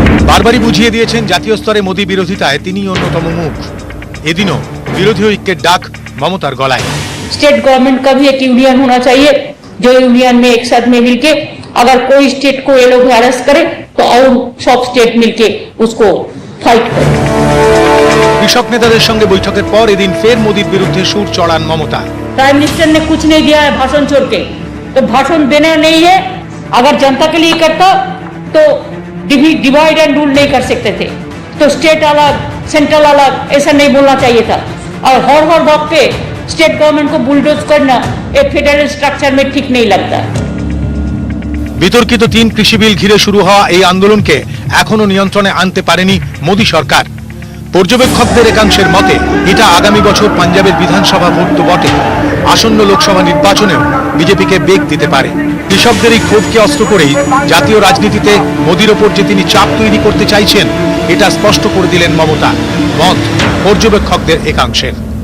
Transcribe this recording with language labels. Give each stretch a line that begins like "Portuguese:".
Bangla: বারবারই বুঝিয়ে দিয়েছেন জাতীয় স্তরে মোদী বিরোধিতায় তিনি অন্যতম মুখ। এদিনও বিরোধী ঐক্যের ডাক মমতার গলায়।
Hindi: स्टेट गवर्नमेंट का भी एक यूनियन होना चाहिए, जो यूनियन में एक साथ में मिलके अगर कोई स्टेट को ये लोग हैरेस करे तो और सब स्टेट मिलके उसको फाइट करे।
Bangla: কৃষক নেতাদের সঙ্গে বৈঠকের পর এদিন ফের মোদীর বিরুদ্ধে সুর চড়ান মমতা।
Hindi: प्राइम मिनिस्टर ने कुछ नहीं दिया है भाषण छोड़ के, तो भाषण देना नहीं है। अगर जनता के लिए करता तो डिवाइड एंड रूल नहीं कर सकते थे, तो स्टेट अलग सेंट्रल अलग ऐसा नहीं बोलना चाहिए था। और हर वक्त पे स्टेट गवर्नमेंट को बुलडोज करना एक फेडरल स्ट्रक्चर में ठीक नहीं लगता।
Bangla: বিতর্কিত 3 কৃষি বিল ঘিরে শুরু হওয়া এই আন্দোলনকে এখনো নিয়ন্ত্রণে আনতে পারেনি মোদী সরকার। পর্যবেক্ষকদের একাংশের মতে এটা আগামী বছর পাঞ্জাবের বিধানসভা ভোট তো বটে, আসন্ন লোকসভা নির্বাচনেও বিজেপিকে বেগ দিতে পারে। কৃষকদের এই ক্ষোভকে অস্ত্র করেই জাতীয় রাজনীতিতে মোদীর ওপর যে তিনি চাপ তৈরি করতে চাইছেন এটা স্পষ্ট করে দিলেন মমতা, মত পর্যবেক্ষকদের একাংশের।